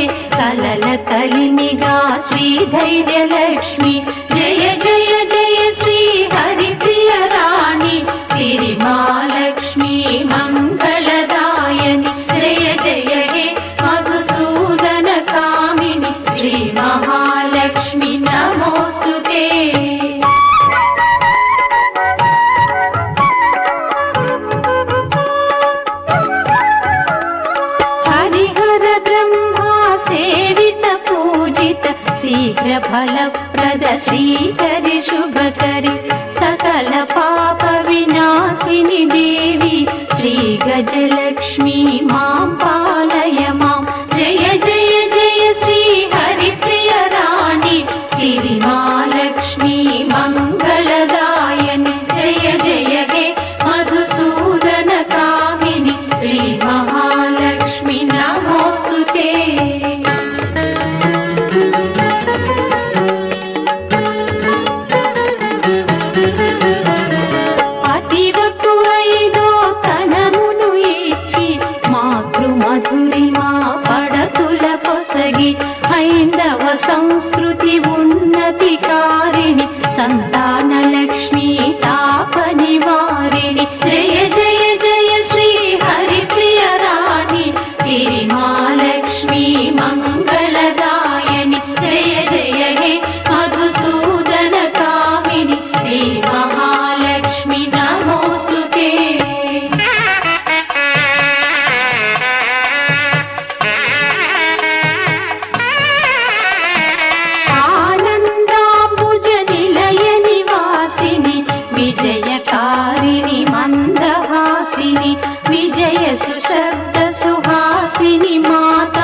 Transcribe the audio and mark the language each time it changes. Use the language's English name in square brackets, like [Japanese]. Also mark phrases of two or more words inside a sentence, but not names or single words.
[Telugu] కలల కలిమిగా [Sanskrit] శ్రీ ధైర్యలక్ష్మి జయ జయ జయ శ్రీ హరిప్రియరాణి సిరిమాలక్ష్మీ మంగళదాయని జయ జయ హే మధుసూదన కామిని శ్రీ మహాలక్ష్మి నమోస్తుతే। शीघ्र फलप्रद श्रीकरि शुभकरि सकल पाप विनाशिनि देवी श्री गजलक्ष्मी मां पालय मां जय जय जय श्री हरिप्रियराणि सिरिमालक्ष्मी मंगलदायनि जय जय हे मधुसूदन कामिनि श्री महालक्ष्मी नमोस्तुते। [Telugu] మధురిమా పడతుల కొసగి హైందవ సంస్కృతి ఉన్నతి [Sanskrit] కారిణి సంతాన లక్ష్మీ తాప నివారిణి జయ జయ జయ శ్రీ హరిప్రియరాణి సిరిమాలక్ష్మీ మంగళదాయని జయ జయ హే మధుసూదన కామిని శ్రీ మహాలక్ష్మి నమోస్తుతే। विजयकारिणि मन्दहासिनि विजय सुशब्द सुहासिनि माता